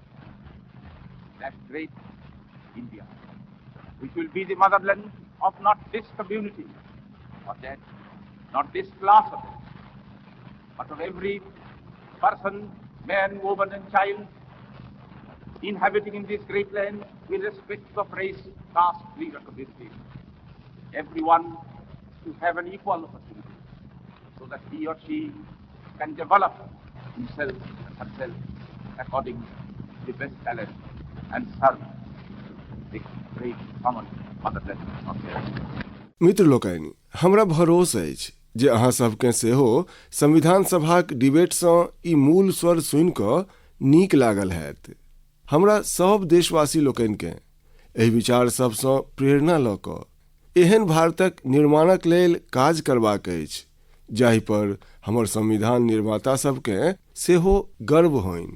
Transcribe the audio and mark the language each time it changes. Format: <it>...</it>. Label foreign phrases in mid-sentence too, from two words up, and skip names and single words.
<en>that great India, which will be the motherland of not this community or that, not this class of it, but of every person, man, woman and child inhabiting in this great land with respect of race, caste, creed or community. everyone to have an equal opportunity so that he or she can develop himself and herself according to the best talent and serve the great common motherland of the earth.</en> <mai>मित्र लोकनि, हमरा भरोस अछि जे अहाँ सबके सेहो संविधान सभाक डिबेटसँ ई मूल स्वर सुनि कऽ नीक लागल हैत। हमरा सब देशवासी लोकनिकेँ एहि विचार सबसँ प्रेरणा लऽ कऽ एहन भारतक निर्माणक लेल काज करबाक अछि जाहि पर हमर संविधान निर्माता सबकेँ सेहो गर्व होनि।</mai>